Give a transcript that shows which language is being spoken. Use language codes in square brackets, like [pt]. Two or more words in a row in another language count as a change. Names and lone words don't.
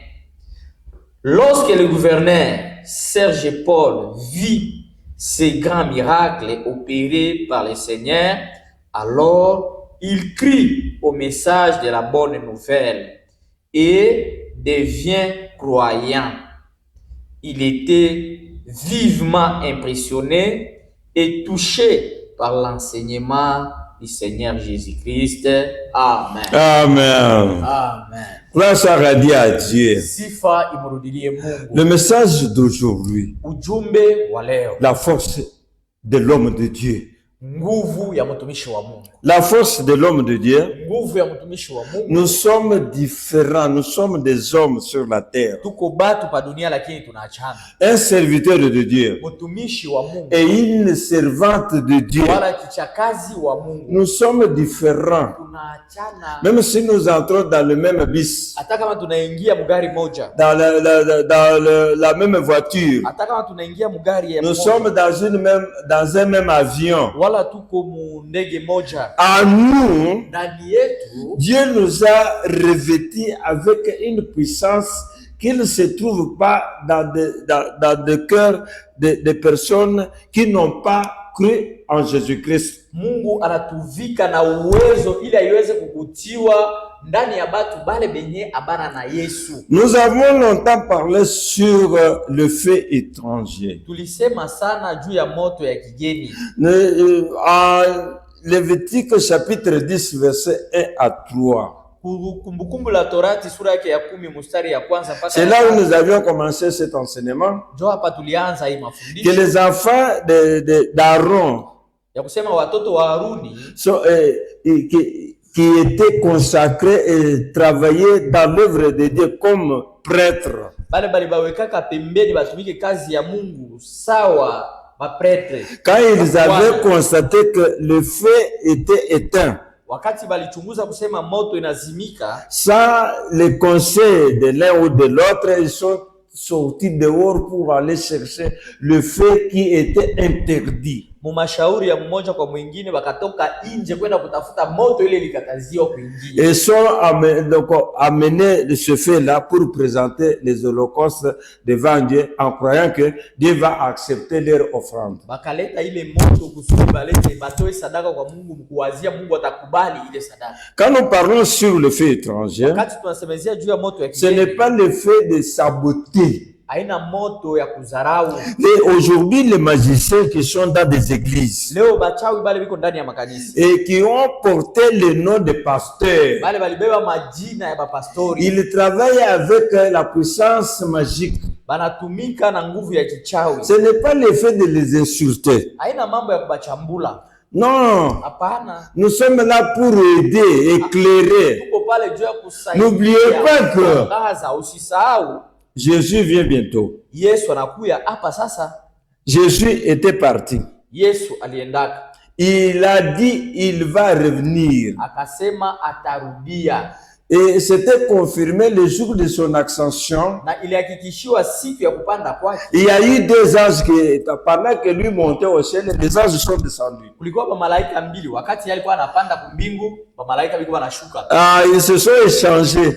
[fr] Lorsque le gouverneur Serge Paul vit ces grands miracles opérés par le Seigneur, alors il crie au message de la bonne nouvelle et devient croyant. Il était vivement impressionné et touché par l'enseignement du Seigneur Jésus-Christ. Amen. Amen. Amen. Grâce à Dieu. [sw] Sifa imrudilie Mungu. [fr] Le message d'aujourd'hui, [sw] Ujumbe wa leo. [fr] la force de l'homme de Dieu. [sw] Nguvu ya mtumishi wa Mungu. [fr] La force de l'homme de Dieu. [sw] Nguvu ya mtumishi wa Mungu. [fr] Nous sommes différents, nous sommes des hommes sur la terre. [sw] Tuko batu pa dunia lakini tunaachana. [fr] Un serviteur de Dieu [sw] Mtumishi wa Mungu [fr] et une servante de Dieu. [sw] wala kichakazi wa Mungu. [fr] Nous sommes différents. [sw] Tunaachana. [fr] Même si nous entrons dans le même bus, [sw] hata kama tunaingia mugari moja, [fr] dans la même voiture, [sw] hata kama tunaingia mugari ya [fr] nous [sw] moja, [fr] sommes dans un même avion. [sw] wala tuko mu ndege moja, [fr] En nous, [sw] ndani yetu [fr] Dieu nous a revêtis avec une puissance qu'il ne se trouve pas dans le cœur des personnes qui n'ont pas cru en Jésus-Christ. [sw] Mungu anatuvika na uwezo ili aiweze kukutiwa ndani ya batu bale benye abana na Yesu. [fr] Nous avons longtemps parlé sur le feu étranger. [sw] Tulisema sana juu ya moto ya kigeni. [fr] Lévitique chapitre 10 verset 1 à 3. [sw] Kumbukumbu la Torati sura yake ya 10 mstari ya kwanza mpaka. [fr] C'est là où nous avions commencé cet enseignement. [sw] Jo hapa tulianza hii mafundisho. [fr] Que les enfants d'Aaron, [sw] ya kusema watoto wa Haruni, [fr] qui étaient consacrés et travaillaient dans l'œuvre de Dieu comme prêtres. [sw] Bale bawekaka pembeni batumike kazi ya Mungu sawa maprêtre. [fr] Quand ils avaient constaté que le feu était éteint, [sw] wakati balichunguza kusema moto inazimika, [fr] sans le conseil de l'un ou de l'autre, ils sont sortis dehors pour aller chercher le feu qui était interdit. [sw] Mumashauri ya mmoja kwa mwingine wakatoka nje kwenda kutafuta moto ile ilikataziwa kuingia. [fr] Et sont amenés ce feu-là pour présenter les holocaustes devant Dieu en croyant que Dieu va accepter leur offrande. [sw] Bakaleta ile moto kusudi balete batoe sadaka kwa Mungu mkuwazia Mungu atakubali ile sadaka. [fr] Quand nous parlons sur le feu étranger, [sw] Wakati tunasemezea juu ya moto ya [fr] ce n'est pas le feu de saboter. [sw] Haina moto ya kuzarau. [fr] Et aujourd'hui, les magiciens qui sont dans des églises [sw] Leo bachawi bale biko ndani ya makanisa [fr] et qui ont porté le nom de pasteur, [sw] bale balibeba majina ya bapastori, [fr] ils travaillent avec la puissance magique. [sw] banatumika na nguvu ya kichawi. [fr] Ce n'est pas le fait de les insulter. [sw] Haina mambo ya kubachambula. [fr] Non, [sw] Hapana. [fr] nous sommes là pour aider, éclairer. [sw] Tuko pale juu ya kusaidia. [fr] N'oubliez pas que [sw] Gaza, usisahau [fr] Jésus vient bientôt. [sw] Yesu anakuya hapa sasa. [fr] Jésus était parti. [sw] Yesu aliendaka. [fr] Il a dit il va revenir. [sw] Akasema atarudia. [fr] Et c'était confirmé le jour de son ascension. [sw] Na ilihakikishiwa siku ya kupanda kwake. [fr] Il y a eu deux anges qui, pendant que lui montait au ciel, les anges sont descendus. [sw] Kulikuwa pa malaika mbili, wakati alikuwa anapanda kumbingu, pa malaika walikuwa wanashuka. [fr] Ils se sont échangés.